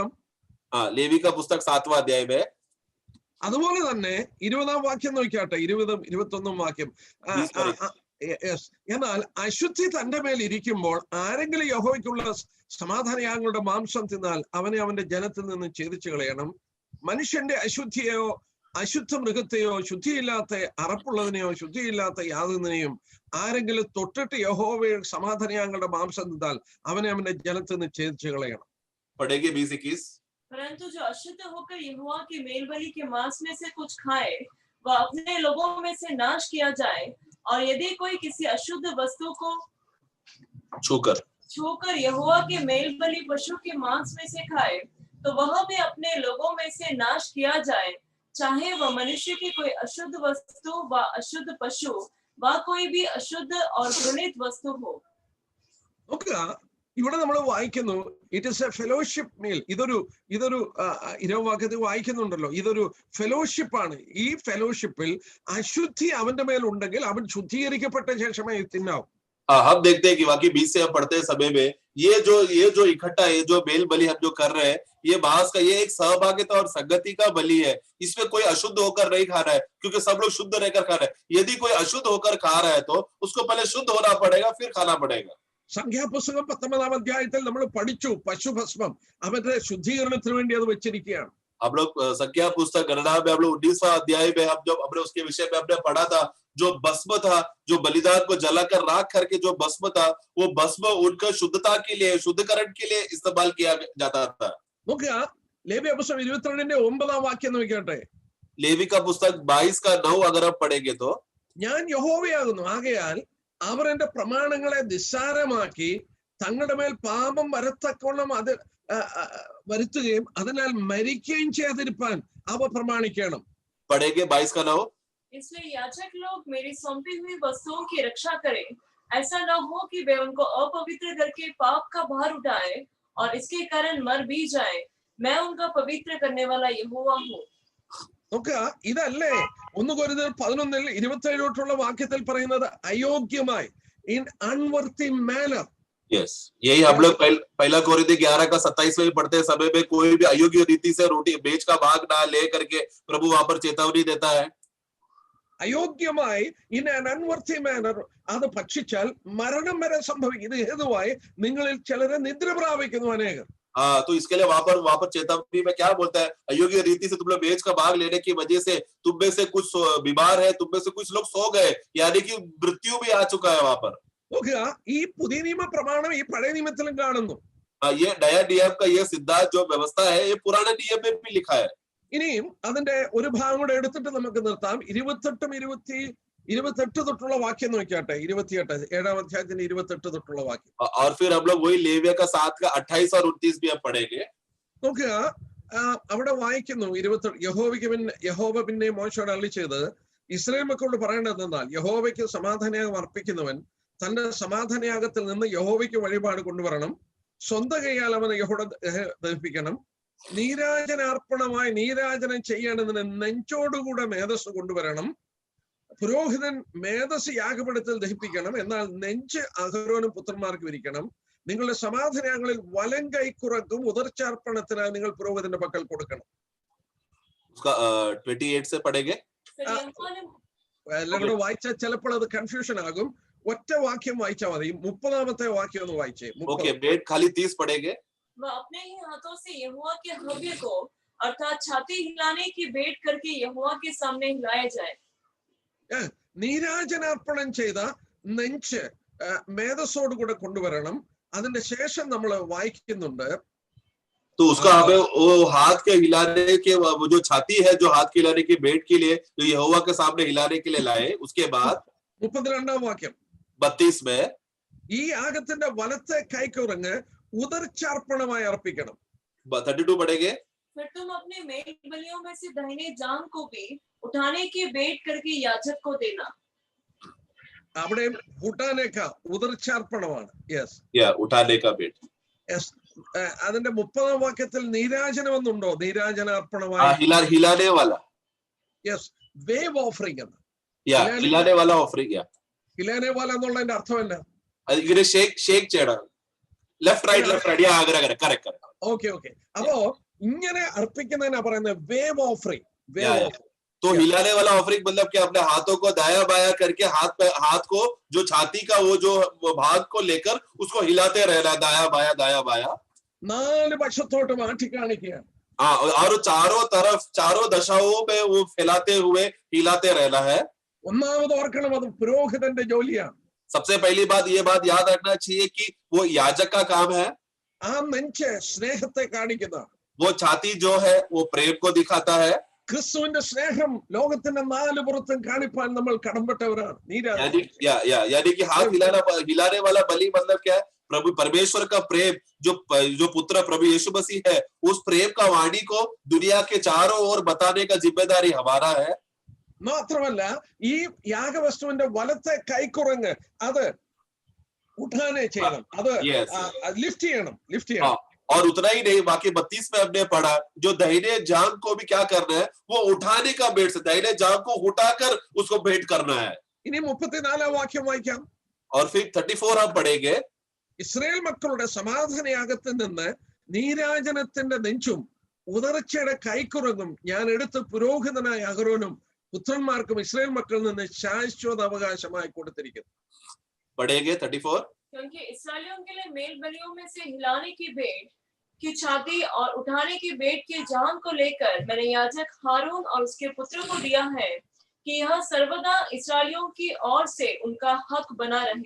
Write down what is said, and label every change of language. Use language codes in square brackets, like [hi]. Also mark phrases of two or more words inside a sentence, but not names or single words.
[hi] हाँ, लेवी का पुस्तक 7वां अध्याय में. [ml] അതുപോലെ തന്നെ 20-ാം വാക്യം നോക്കിയാട്ടെ, 20-21 വാക്യം. എന്നാൽ അശുദ്ധി തന്റെ മേൽ ഇരിക്കുമ്പോൾ ആരെങ്കിലും യഹോവയ്ക്കുള്ള സമാധാനയാഗങ്ങളുടെ മാംസം തിന്നാൽ അവനെ അവന്റെ ജനത്തിൽ നിന്ന് ഛേദിച്ചു കളയണം. മനുഷ്യന്റെ അശുദ്ധിയെയോ അശുദ്ധ മൃഗത്തെയോ ശുദ്ധിയില്ലാത്ത അറപ്പുള്ളതിനെയോ ശുദ്ധിയില്ലാത്ത യാതൊന്നിനെയും ആരെങ്കിലും തൊട്ടിട്ട് യഹോവയുടെ സമാധാനയാഗങ്ങളുടെ മാംസം തിന്നാൽ അവനെ അവന്റെ ജനത്തിൽ നിന്ന് ഛേദിച്ചു കളയണം. [hi] पढ़ेंगे 20-21. परंतु जो अशुद्ध होकर यहोवा के मेलबलि के मांस में से कुछ खाए वह अपने लोगों में से नाश किया जाए, और यदि कोई किसी अशुद्ध वस्तु को छूकर यहोवा के मेलबलि पशु के मांस में से खाए तो वह भी अपने लोगों में से नाश किया जाए, चाहे वह मनुष्य की कोई अशुद्ध वस्तु व अशुद्ध पशु व कोई भी अशुद्ध और घृणित वस्तु हो. [ml] ഇവിടെ നമ്മൾ വായിക്കുന്നു, [en] It is a fellowship meal. [ml] ഇതൊരു 20 വാക്യത്തിൽ വായിക്കുന്നുണ്ടല്ലോ, ഇതൊരു ഫെലോഷിപ്പ് ആണ്. ഈ ഫെലോഷിപ്പിൽ അശുദ്ധി അവന്റെ മേൽ ഉണ്ടെങ്കിൽ അവൻ ശുദ്ധീകരിക്കപ്പെട്ട ശേഷമേ തിന്നാവും. [hi] हम देखते हैं कि वाकई 20 से हम पढ़ते हैं समय में ये जो इकट्ठा है, जो मेल बलि हम जो कर रहे हैं, ये मांस का ये एक सहभागिता और संगति का बलि है. इसमें कोई अशुद्ध होकर नहीं खा रहा है, क्योंकि सब लोग शुद्ध रहकर खा रहे हैं. यदि कोई अशुद्ध होकर खा रहा है तो उसको पहले शुद्ध होना पड़ेगा, फिर खाना पड़ेगा. [ml] സംഖ്യാപുസ്തകം 19-ാം അധ്യായത്തിൽ നമ്മൾ പഠിച്ചു, പശുഭസ്മം അവരുടെ ശുദ്ധീകരണത്തിന് വേണ്ടി അത് വെച്ചിരിക്കുകയാണ്. [hi] हम लोग संख्या पुस्तक गणना में हम लोग 19वां अध्याय में हमने उसके विषय में हमने पढ़ा था, जो भस्म था, जो बलिदान को जलाकर राख करके जो भस्म था, वो भस्म उनका शुद्धता के लिए, शुद्धीकरण के लिए इस्तेमाल किया जाता था. [ml] നോക്കുക, ലേവ്യ പുസ്തകം 22-ന്റെ 9-ാം വാക്യം നോക്കിയാട്ടെ. [hi] लेवी का पुस्तक 22:9 अगर हम पढ़ेंगे तो, [ml] ഞാൻ യഹോവയാകുന്നു, ആകയാൽ അവർ എന്റെ പ്രമാണങ്ങളെ നിസ്സാരമാക്കി തങ്ങളുടെ മേൽ പാപം വരത്തക്കോണം അത് വരുത്തുകയും അതിനാൽ മരിക്കുകയും ചെയ്യാതിരിപ്പാൻ അവ പ്രമാണിക്കണം. [hi] पढ़ेंगे 22:9. इसलिए याजक लोग मेरी सौंपी हुई वस्तुओं की रक्षा करें, ऐसा न हो कि वे उनको अपवित्र करके पाप का भार उठाए और इसके कारण मर भी जाए. मैं उनका पवित्र करने वाला यहोवा हूँ. [ml] നോക്കുക, ഇതല്ലേ 1 കൊരിന്ത്യർ 11:27 വാക്യത്തിൽ പറയുന്നത്, അയോഗ്യമായി, [en] in unworthy manner. [hi] यस, यही हम लोग पहला कोरिन्थी 11:27 में पढ़ते समय में कोई भी अयोग्य रीति से रोटी बेच का भाग ना ले करके प्रभु वहां पर चेतावनी देता है. [ml] അയോഗ്യമായി, [en] in an unworthy manner, [ml] അത് ഭക്ഷിച്ചാൽ മരണം വരെ സംഭവിക്കും. ഇത് ഹേതുവായി നിങ്ങളിൽ ചിലരെ നിദ്ര പ്രാപിക്കുന്നു അനേകർ. [hi] हाँ, तो इसके लिए वहां पर चेतावनी में क्या बोलता है, अयोग्य रीति से तुम लोग बेच का भाग लेने की वजह से तुम में से कुछ बीमार है, तुम में से कुछ लोग सो गए, यानी कि मृत्यु भी आ चुका है वहां पर. [ml] നോക്കുക, ഈ പുതിയ നിയമ പ്രമാണം ഈ പഴയ നിയമത്തിലും കാണുന്നു. [hi] ये नया नियम का ये सिद्धांत जो व्यवस्था है, ये पुराने नियम में भी लिखा है. [ml] ഇനിയും അതിന്റെ ഒരു ഭാഗം കൂടെ എടുത്തിട്ട് നമുക്ക് നിർത്താം. 28 തൊട്ടുള്ള വാക്യം നോക്കിയാട്ടെ. 28 7-ാം അധ്യായത്തിന്റെ 28 തൊട്ടുള്ള വാക്യം. [hi] और फिर हम लोग वही लेविया का 7:28 और 29 भी हम पढ़ेंगे. [ml] നോക്കുക, അവിടെ വായിക്കുന്നു 28 യഹോവ പിന്നെ മോശയോട് അരുളിച്ചത്, ഇസ്രായേൽ മക്കളോട് പറയേണ്ടത് എന്നാൽ, യഹോവയ്ക്ക് സമാധാനയാഗം അർപ്പിക്കുന്നവൻ തന്റെ സമാധാനയാഗത്തിൽ നിന്ന് യഹോവയ്ക്ക് വഴിപാട് കൊണ്ടുവരണം. സ്വന്തം കൈയാൽ അവനെ യഹോവ ദഹിപ്പിക്കണം. നീരാജനാർപ്പണമായി നീരാജനം ചെയ്യേണ്ടതിന് നെഞ്ചോടുകൂടെ മേധസ് കൊണ്ടുവരണം. പുരോഹിതൻ മേധസ് യാഗപീഠത്തിൽ ദഹിപ്പിക്കണം. എന്നാൽ നെഞ്ച് അഹരോനും പുത്രന്മാർക്ക് വിരിക്കണം. നിങ്ങളുടെ സമാധാനങ്ങളിൽ വലം കൈക്കുറക്കും ഉദർച്ചാർപ്പണത്തിനായി നിങ്ങൾ പുരോഹിതന്റെ പക്കൽ കൊടുക്കണം. [hi] 28 से पढ़ेंगे. [ml] എല്ലാം കൂടെ വായിച്ചാൽ ചിലപ്പോൾ അത് കൺഫ്യൂഷൻ ആകും. ഒറ്റ വാക്യം വായിച്ചാൽ മതി. 30-ാമത്തെ വാക്യം ഒന്ന് വായിച്ചേ. [en] okay, but [hi] खाली 30 पढ़ेंगे. वह अपने ही हाथों से यहोवा के हव्य को अर्थात छाती हिलाने की भेंट करके यहोवा के सामने हिलाया जाए. [ml] നീരാജനാർപ്പണം ചെയ്ത നെഞ്ച് മേധസ്സോട് കൂടെ കൊണ്ടുവരണം. അതിന്റെ ശേഷം നമ്മൾ വായിക്കുന്നുണ്ട്, [hi] तो उसका हमें वो हाथ के हिलाने के वो जो छाती है जो हाथ के हिलाने के भेंट के लिए जो यहोवा के सामने हिलाने के लिए लाए, उसके बाद [ml] 32 വാക്യം [hi] 32 में [ml] ഈ യാഗത്തിന്റെ വലത്തെ കൈക്കുറങ്ങ് ഉദർച്ചാർപ്പണമായി അർപ്പിക്കണം. [hi] 32 पढ़ेंगे। फिर तुम अपने मेल बलियों में से दाहिने जांग को भी उठाने की भेंट करके याजक को देना. [ml] അവിടെ ഉട്ടാനേക്ക ഉദർച്ചാർപ്പണമാണ്. യെസ് [hi] उठाने का भेंट. [ml] യെസ് അതിന്റെ 30 വാക്യത്തിൽ നീരാജനം എന്നുണ്ടോ? നീരാജനാർപ്പണമായി. [hi] हिलाने वाला. [en] Yes wave offering [ml] എന്ന്. [hi] हिलाने वाला ऑफरिंग. हिलाने वाला [ml] എന്നുള്ളതിന്റെ അർത്ഥം എന്നാ? ഇങ്ങനെ ഷേക്ക് ചെയ്യണം. [en] left right correct. [ml] ഓക്കെ അപ്പോ ഇങ്ങനെ അർപ്പിക്കുന്നതിനാ പറയുന്നത് [en] wave offering. [hi] तो हिलाने वाला ऑफरिंग मतलब कि अपने हाथों को दाया बाया करके हाथ को जो छाती का वो जो भाग को लेकर उसको हिलाते रहना, दाया बाया [ml] 4 വശത്തോട്ട് മാറ്റി കാണിക്കുക. [hi] और चारों तरफ चारों दशाओं में वो फैलाते हुए हिलाते रहना है. [ml] ഒന്നാമത് ഓർക്കണം, അത് പുരോഹിതന്റെ ജോലിയാണ്. [hi] सबसे पहली बात ये बात याद रखना चाहिए कि वो याजक का काम है. [ml] ആ നെഞ്ച് സ്നേഹത്തെ കാണിക്കുന്ന, [hi] वो छाती जो है वो प्रेम को दिखाता है. [ml] ക്രിസ്തുവിന്റെ സ്നേഹം ലോകത്തിന്റെ 4 പുറത്തും കാണിപ്പാൻ നമ്മൾ കടമ്പെട്ടവരാണ്. [hi] यानी कि हाथ हिलाने वाला बलि मतलब क्या है? प्रभु परमेश्वर का प्रेम जो पुत्र प्रभु यीशु मसीह है, उस प्रेम का वाणी को दुनिया के चारों ओर बताने का जिम्मेदारी हमारा है. [ml] മാത്രമല്ല ഈ യാഗവസ്തുവിന്റെ വലത്തെ കൈക്കുറങ്ങ് അത് ഉഠാനെ ചെയ്യണം, അത് ലിഫ്റ്റ് ചെയ്യണം. [hi] और उतना ही नहीं, बाकी 32 में हमने पढ़ा जो दाहिने जांग को भी क्या करना है, वो उठाने का भेंट से दाहिने जांग को उठाकर उसको भेंट करना है. [ml] ഇനി 34 വാക്യം വായിക്കാം. [hi] और फिर 34 हम पढ़ेंगे. [ml] ഇസ്രായേൽ മക്കളുടെ സമാധാനയാഗത്തിൽ നിന്ന് നീരാജനത്തിന്റെ നെഞ്ചും ഉദർച്ചയുടെ കൈക്കുറങ്ങും ഞാൻ എടുത്ത് പുരോഹിതനായ അഹരോനും പുത്രന്മാർക്കും ഇസ്രായേൽ മക്കളിൽ നിന്ന് ശാശ്വത അവകാശമായി കൊടുത്തിരിക്കുന്നു. [hi] पढ़ेंगे 34. क्योंकि इस्राएलियों के लिए मेल बलियों में से हिलाने की भेंट की छाती और उठाने की भेंट के जांग को लेकर मैंने याजक हारून और उसके पुत्र को दिया है कि यह सर्वदा इस्राएलियों की ओर से उनका हक बना रहे.